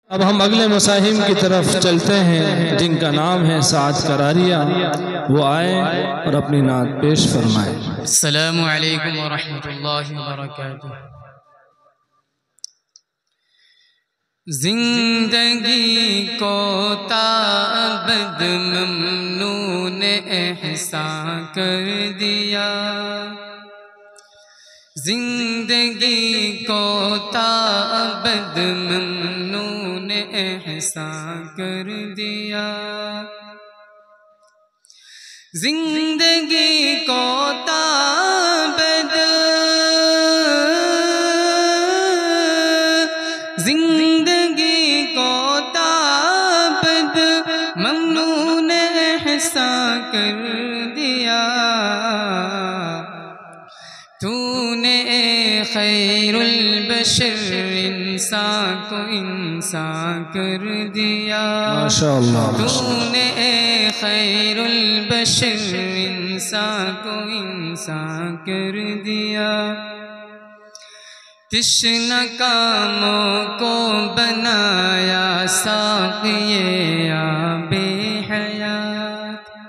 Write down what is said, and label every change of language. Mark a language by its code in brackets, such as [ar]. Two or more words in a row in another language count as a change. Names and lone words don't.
[ur] اب ہم اگلے مصاحب کی طرف چلتے ہیں جن کا نام ہے سعد کراریہ، وہ آئے اور اپنی نعت پیش فرمائے۔ [ar] السلام علیکم ورحمۃ اللہ وبرکاتہ۔ [ur] زندگی کو تا ابد ممنون احسان کر دیا، زندگی کو تا ابد ممنون احسان کر دیا، زندگی کو تا ابد زندگی کو تا ابد ممنون احسان کر دیا، تو نے اے خیر البشر انسان کو انسان کر دیا، ماشاءاللہ تو نے اے خیر البشر انسان کو انسان کر دیا، تشنہ کاموں کو بنایا ساقی آب حیات،